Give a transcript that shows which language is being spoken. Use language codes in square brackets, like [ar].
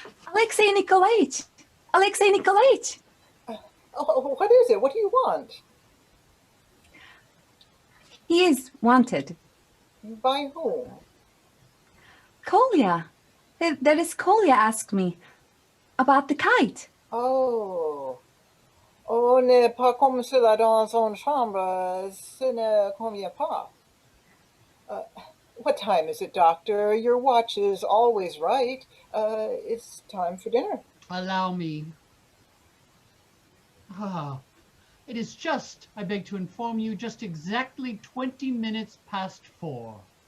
[en] Alexei Nikolayevich! Alexei Nikolayevich! Oh, what is it? What do you want? He is wanted. By whom? Kolya. That is Kolya asked me about the kite. Oh. [fr] On n'est pas comme cela dans une chambre. Ce ne convient pas. [en] What time is it, Doctor? Your watch is always right. It's time for dinner. Allow me. It is just, I beg to inform you, just exactly 20 minutes past 4.